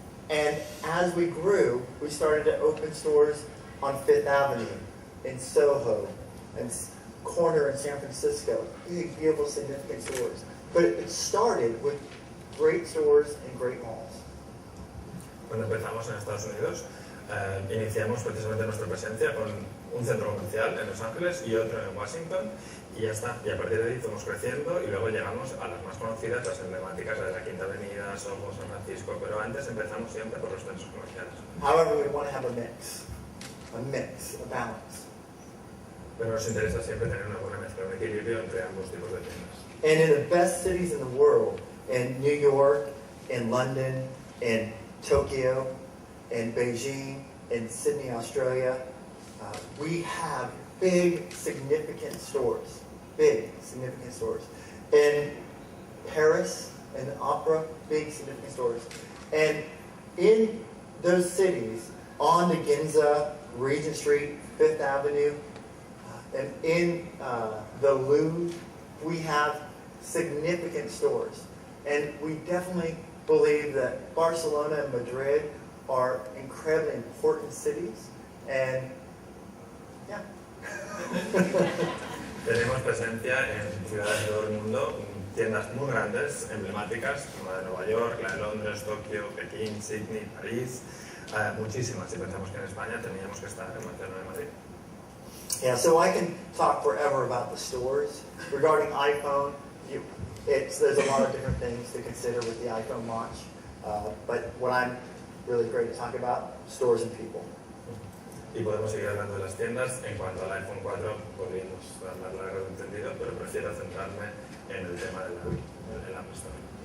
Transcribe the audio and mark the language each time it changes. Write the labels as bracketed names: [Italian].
[English] And as we grew, we started to open stores on Fifth Avenue, in Soho, and corner in San Francisco. Big, beautiful, significant stores. But it started with great stores and great malls. [Spanish] Cuando empezamos en Estados Unidos, iniciamos precisamente nuestra presencia con un centro comercial en Los Ángeles y otro en Washington, y ya está. Y a partir de ahí fuimos creciendo y luego llegamos a las más conocidas, las emblemáticas de la Quinta Avenida, Soho, San Francisco, pero antes empezamos siempre por los centros comerciales. [English] However, we want to have a mix, a balance. [Spanish] Pero nos interesa siempre tener una buena mezcla, un equilibrio entre ambos tipos de tiendas. [English] And in the best cities in the world, in New York, in London, in Tokyo, in Beijing, in Sydney, Australia, we have big, significant stores. Big, significant stores. In Paris, in the Opera, big, significant stores. And in those cities, on the Ginza, Regent Street, Fifth Avenue, and in the Louvre, we have significant stores. And we definitely believe that Barcelona and Madrid are incredibly important cities. And yeah. [Spanish] Tenemos presencia en ciudades de todo el mundo, tiendas muy grandes, emblemáticas, como la de Nueva York, la de Londres, Tokio, Pekín, Sydney, París, muchísimas. Si pensamos que en España teníamos que estar en Barcelona y Madrid. [English] Yeah, so I can talk forever about the stores. Regarding iPhone, there's a lot of different things to consider with the iPhone launch. But what I'm really great to talk about, stores and people. [Spanish] Y podemos seguir hablando de las tiendas. En cuanto al iPhone 4, podríamos dar largo entendido, pero prefiero centrarme en el tema del App Store.